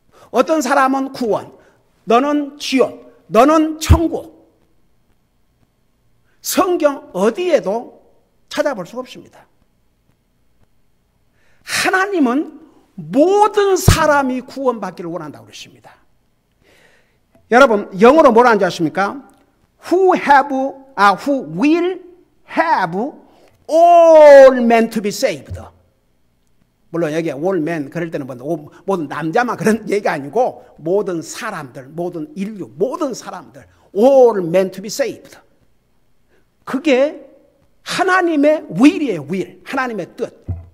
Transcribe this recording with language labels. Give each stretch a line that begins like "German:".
Korean: 어떤 사람은 구원, 너는 지옥, 너는 천국. 성경 어디에도 찾아볼 수가 없습니다. 하나님은 모든 사람이 구원받기를 원한다고 그랬습니다. 여러분, 영어로 뭐라 하는지 아십니까?
English: Who will have all men to be saved.
Korean: 물론 여기에 all men 그럴 때는 모든 남자만 그런 얘기가 아니고 모든 사람들, 모든 인류, 모든 사람들
English: all men to be saved.
Korean: 그게 하나님의 will이에요. will. 하나님의 뜻.